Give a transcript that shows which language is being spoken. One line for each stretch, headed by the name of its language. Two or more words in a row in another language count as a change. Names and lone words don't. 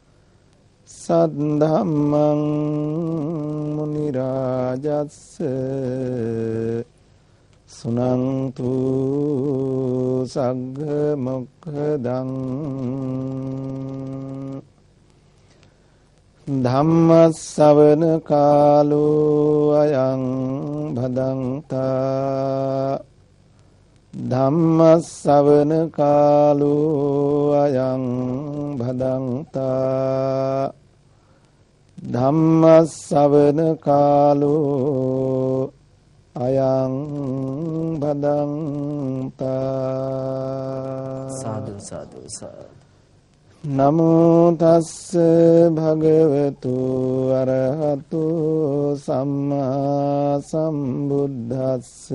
Pali: සද්ධම්මං මුනි රාජස්ස සුනන්තු සග්ග මොක්ඛදං ධම්මස්සවන කාලෝ අයං භදංතා ධම්මස්සවන කාලෝ අයං භදංතා ධම්මස්සවන කාලෝ අයං භදංතා. සාදු සාදු සාදු. නමෝ තස්ස භගවතු අරහතු සම්මා සම්බුද්දස්ස.